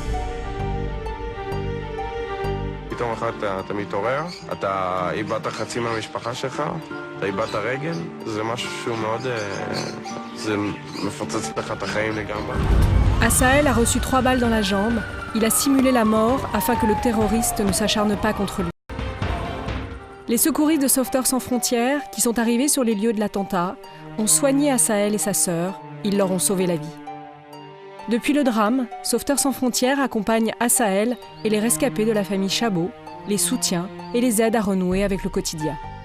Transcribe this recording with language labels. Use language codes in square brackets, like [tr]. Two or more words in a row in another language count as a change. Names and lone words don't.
[he] פתאום אחת אתה מתעורר, אתה איבדת חצי מהמשפחה שלך, אתה איבדת רגל, זה משהו שהוא מאוד... זה מפוצץ לך את החיים לגמרי. [fr] Asaël a reçu 3 balles dans la jambe. Il a simulé la mort afin que le terroriste ne s'acharne pas contre lui. Les secouristes de Sauveteurs sans frontières, qui sont arrivés sur les lieux de l'attentat, ont soigné Asaël et sa sœur. Ils leur ont sauvé la vie. Depuis le drame, Sauveteurs sans frontières accompagne Asaël et les rescapés de la famille Chabot, les soutient et les aide à renouer avec le quotidien.